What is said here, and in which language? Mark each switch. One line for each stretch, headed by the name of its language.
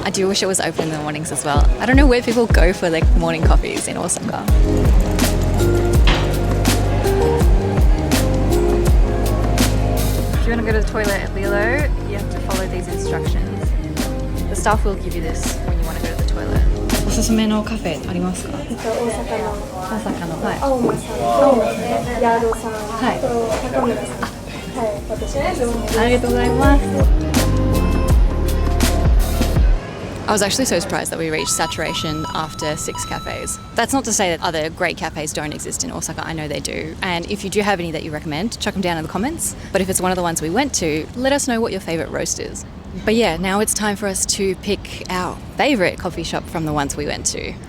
English: I do wish it was open in the mornings as well. I don't know where people go for like morning coffees in Osaka. If you want to go to the toilet at LiLo, you have to follow these instructions. The staff will give you this when you want to go to the toilet.
Japanese: おすすめのカフェありますか？大阪の大阪の、はい。アオマさん、ヤードさん、はい高村さん、はい、私です。ありがとうございます。
English: I was actually so surprised that we reached saturation after 6 cafes. That's not to say that other great cafes don't exist in Osaka. I know they do. And if you do have any that you recommend, chuck them down in the comments. But if it's one of the ones we went to, let us know what your favorite roast is. But yeah, now it's time for us to pick our favorite coffee shop from the ones we went to.